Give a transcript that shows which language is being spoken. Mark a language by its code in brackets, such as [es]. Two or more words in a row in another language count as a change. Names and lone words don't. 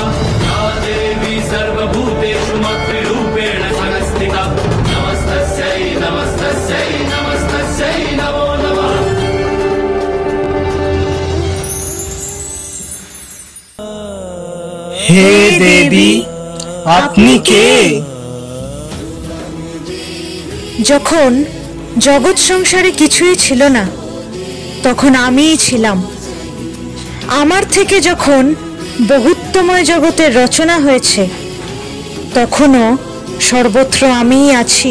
[sa] या देवी सर्वभूतेषु मातृरूपेण संस्थिता नमस्तस्यै नमस्तस्यै नमस्तस्यै नमो नमः। हे देवी [bn] আপনি কে? যখন জগৎ সংসারে কিছুই ছিল না তখন আমিই ছিলাম। আমার থেকে যখন বহুত্বময় জগতের রচনা হয়েছে তখনও সর্বত্র আমিই আছি।